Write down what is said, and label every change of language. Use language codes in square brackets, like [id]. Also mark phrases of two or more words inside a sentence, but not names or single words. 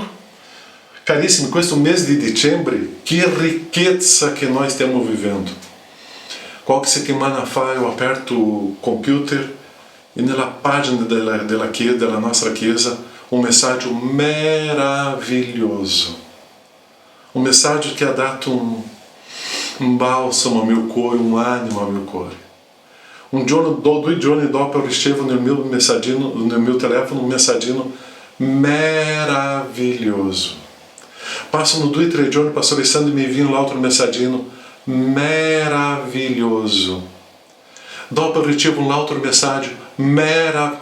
[it] Carissimi, questo mese di dicembre, che ricchezza che noi stiamo vivendo. Qualche settimana fa [pt] eu aperto o computer [it] e nella pagina della nostra chiesa un messaggio meraviglioso. Un messaggio che ha dato un balsamo [pt] ao meu [it] cuore, [pt] um ânimo ao meu [it] cuore. Un giorno, 2 giorni dopo ricevo nel mio telefono un messaggino meraviglioso. Passano 2-3 giorni, pastor Alessandro, mi viene l'altro messaggino meraviglioso. Dopo ricevo un altro messaggio meraviglioso.